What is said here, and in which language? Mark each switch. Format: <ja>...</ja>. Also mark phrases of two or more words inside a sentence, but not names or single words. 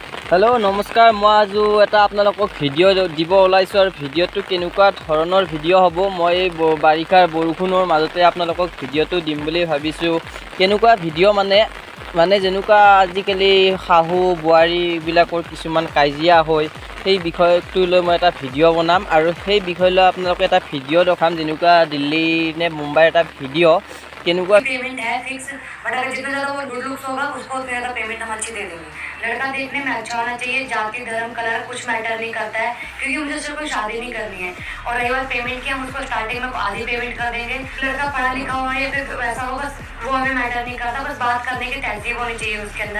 <hi>हेलो नमस्कार मैं आज</hi> <as>এটা আপোনালোকক ভিডিও দিব ওলাইছো আৰু ভিডিওটো কেনেকুৱা ধৰণৰ ভিডিও হ'ব মই বাৰিষাৰ বৰষুণৰ মাজতে আপোনালোকক ভিডিওটো দিম বুলি ভাবিছো কেনেকুৱা ভিডিও মানে যেনেকুৱা আজিকালি শাহু বোৱাৰী বিলাকৰ কিছুমান কাজিয়া হয় সেই বিষয়টো লৈ মই এটা ভিডিও বনাম আৰু সেই বিষয় লৈ আপোনালোকক এটা ভিডিও দেখাম যেনেকুৱা দিল্লী নে মুম্বাইৰ এটা ভিডিও केनुका</as> <hi>पेमेंट है फिक्स बट अगर जितना ज्यादा वो</hi> <en>good looks</en> <hi>होगा उसको उतना ज्यादा पेमेंट हम अच्छी दे देंगे। लड़का देखने में अच्छा होना चाहिए, जाति धर्म कलर कुछ मैटर नहीं करता है क्योंकि मुझे उससे कोई शादी नहीं करनी है। और रही बात पेमेंट की, हम उसको स्टार्टिंग में आधी पेमेंट कर देंगे। लड़का पढ़ा लिखा हो या फिर वैसा हो बस वो हमें मैटर नहीं करता, बस बात करने की तहजीब होनी चाहिए उसके अंदर।</hi>